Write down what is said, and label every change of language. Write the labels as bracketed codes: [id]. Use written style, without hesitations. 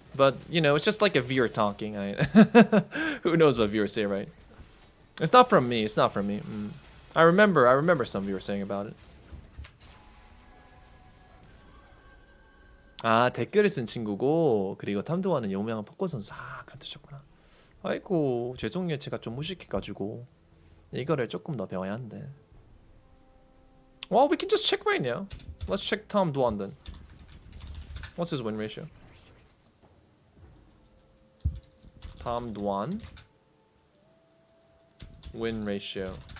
[en] But, you know, it's just like a viewer talking. Who knows what viewers say, right? It's not from me. It's not from me. I remember some viewers saying about it. [ko] 아, 댓글을 쓴 친구고 그리고 탐도하는 유명한 포커 선수. 아, 그런 뜻이었구나. 아이고, 죄송해요. 제가 좀 무식해가지고 이거를 조금 더 배워야 하는데. [en] Well, we can just check right now. Let's check Tom Dwan then. What's his win ratio? Tom Dwan win ratio.